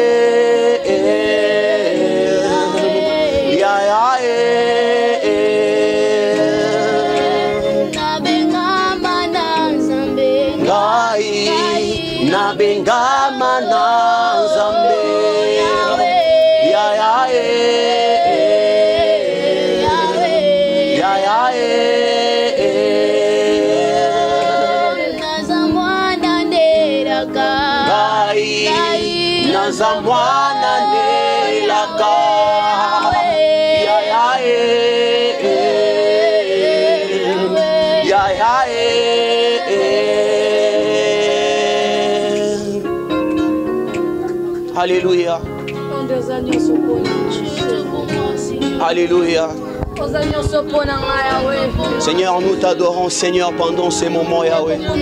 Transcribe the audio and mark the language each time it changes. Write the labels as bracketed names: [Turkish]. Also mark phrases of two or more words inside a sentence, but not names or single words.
[Lingala] ya ya na benga mananzambe ngai na benga mananzambe ya ya ya ya Nazamwana nelaka ya ya ya ya Alléluia. Alléluia. [French] Seigneur, nous t'adorons, Seigneur, pendant ces moments, Yahweh.